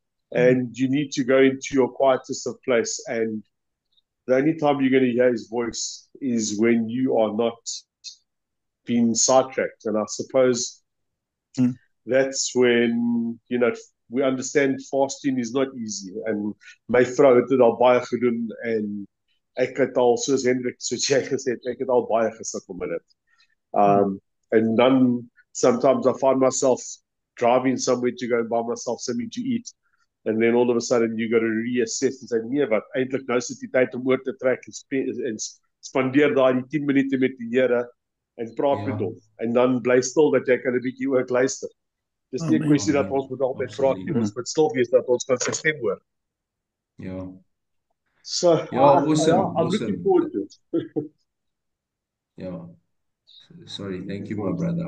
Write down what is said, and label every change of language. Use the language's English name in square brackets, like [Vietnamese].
[English] And you need to go into your quietest of place. And the only time you're going to hear his voice is when you are not being sidetracked. And I suppose that's when, we understand fasting is not easy. [Afrikaans] And my vrou het dit al baie gedoen en ek het al, soos Hendrik, soos jy gesê het, ek het al baie gesukkel met dit. [English] And then sometimes I find myself driving somewhere to go and buy myself something to eat. And then all of a sudden you got to reassess and say, [Afrikaans] nee, wat, eintlik nou is dit die tyd om oor te trek en spandeer daai 10 minute met die Here en praat met hom. En dan bly stil dat jy kan 'n bietjie ook luister. Dis nie 'n kwessie dat ons moet altyd praat nie, ons moet stil wees dat ons kan sy stem hoor. Ja. So, [English] Awesome. I'm looking forward to it. [Afrikaans] Ja. [English] Sorry, thank you my brother.